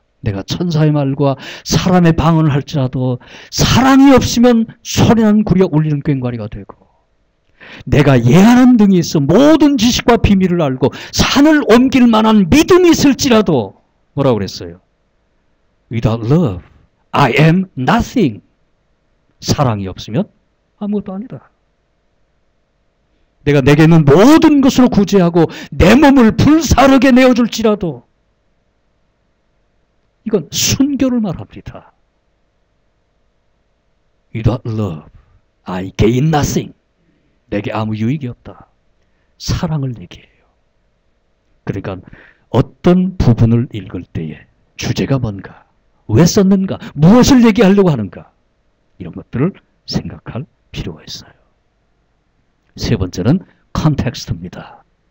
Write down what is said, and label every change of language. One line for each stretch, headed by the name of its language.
Korean: 내가 천사의 말과 사람의 방언을 할지라도 사랑이 없으면 소리나는 구리가 울리는 꽹과리가 되고 내가 예하는 등이 있어 모든 지식과 비밀을 알고 산을 옮길 만한 믿음이 있을지라도 뭐라고 그랬어요?
English: Without love, I am nothing.
Korean: 사랑이 없으면 아무것도 아니다. 내가 내게 있는 모든 것으로 구제하고 내 몸을 불사르게 내어줄지라도 이건 순교를 말합니다.
English: Without love, I gain nothing.
Korean: 내게 아무 유익이 없다. 사랑을 얘기해요. 그러니까 어떤 부분을 읽을 때에 주제가 뭔가, 왜 썼는가, 무엇을 얘기하려고 하는가 이런 것들을 생각할 필요가 있어요. 세 번째는 컨텍스트입니다.